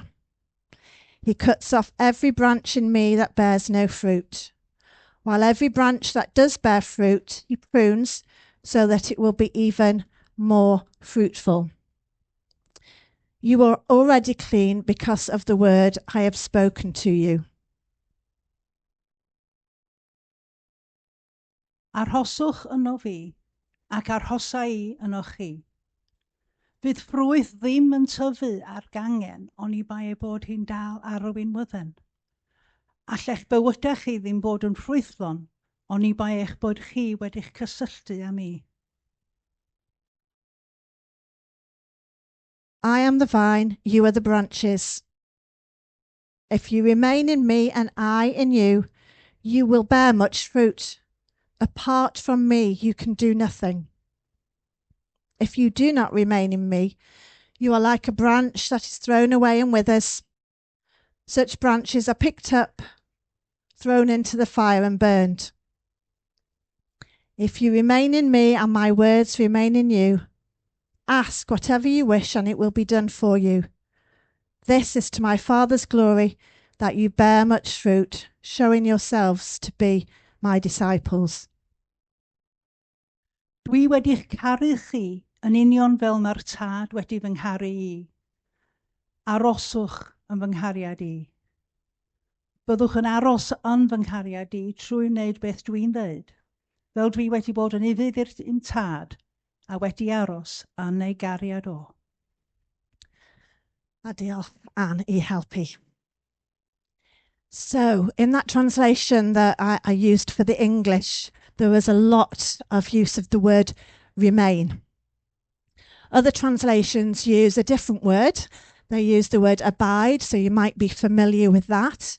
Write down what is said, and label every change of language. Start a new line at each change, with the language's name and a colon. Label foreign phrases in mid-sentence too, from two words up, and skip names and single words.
English: He cuts off every branch in me that bears no fruit, while every branch that does bear fruit, he prunes so that it will be even more fruitful. You are already clean because of the word I have spoken to you.
Welsh: Arhoswch yno fi, ac arhosa I yno chi. Fydd ffrwyth ddim yn tyfu ar gangen, oni bai bod hi'n dal ar y winwydden. Allech bywydau chi ddim bod yn ffrwythlon, oni bai eich bod chi wedi'ch cysylltu â mi.
English: I am the vine, you are the branches. If you remain in me and I in you, you will bear much fruit. Apart from me, you can do nothing. If you do not remain in me, you are like a branch that is thrown away and withers. Such branches are picked up, thrown into the fire and burned. If you remain in me and my words remain in you, ask whatever you wish and it will be done for you. This is to my Father's glory, that you bear much fruit, showing yourselves to be my disciples.
Welsh: Dwi wedi'ch caru chi yn union fel mae'r tad wedi fy ngharu I. Aroswch yn fy nghariad I. Byddwch yn aros yn fy nghariad I trwy wneud beth dwi'n dweud, fel dwi wedi bod yn ufudd i'r un tad a wedi aros yn ei gariad o. A diolch, Anne, I helpu.
English: So, in that translation that I used for the English, there was a lot of use of the word remain. Other translations use a different word. They use the word abide, so you might be familiar with that.